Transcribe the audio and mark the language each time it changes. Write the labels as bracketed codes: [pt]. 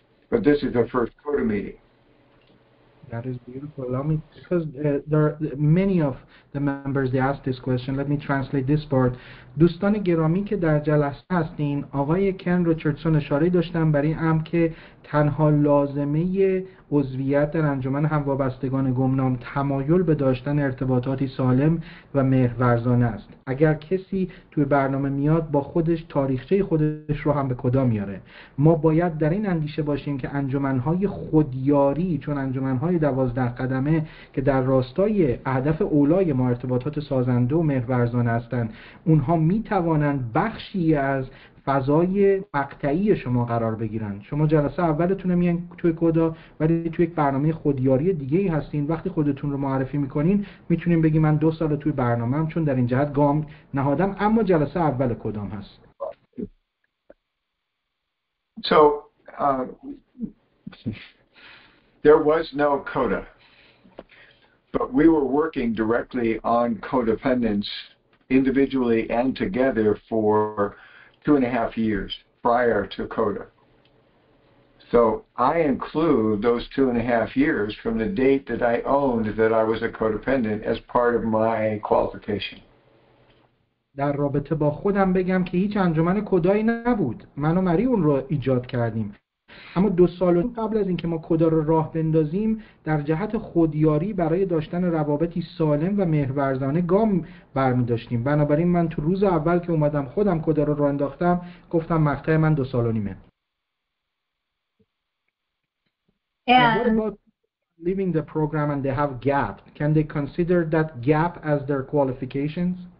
[en] But this is their first CoDA meeting. That is beautiful. Allow me, because there are many of the members, they asked this question. Let me translate this part. [fa] دوستان گرامی که در جلسه هستین، آقای کن ریچاردسون اشاره داشتن برای این که تنها لازمه عضویت در انجمن هموابستگان گمنام تمایل به داشتن ارتباطاتی سالم و مهرورزانه است. اگر کسی توی برنامه میاد با خودش تاریخچه خودش رو هم به کدا میاره. ما باید در این اندیشه باشیم که انجمنهای خودیاری، چون انجمنهای 12 قدمه که در راستای هدف اولای ما ارتباطات سازنده و مهرورزانه هستند، اونها میتوانند بخشی از فضای مقطعی شما قرار بگیرن. شما جلسه اولتون میان توی کدا، ولی توی یک برنامه خودیاری دیگه ای هستین. وقتی خودتون رو معرفی میکنین میتونین بگین من 2 سال توی برنامه‌ام، چون در این جهت گام نهادم، اما جلسه اول کدام هست. [en] So there was no CoDA, but we were working directly on codependence individually and together for 2.5 years prior to CoDA. So I include those 2.5 years from the date that I owned that I was a codependent as part of my qualification. [fa] در رابطه با خودم بگم که هیچ انجمن کدایی نبود. من و مری اون رو ایجاد کردیم. اما 2 سال قبل از اینکه ما کدا رو راه بندازیم در جهت خودیاری برای داشتن روابطی سالم و مهرورزانه گام برمی داشتیم. بنابراین من تو روز اول که اومدم خودم کدا رو راه انداختم گفتم مقطع من 2.5 سال. [en] What about leaving the program and they have gap? Can they consider that gap as their qualifications?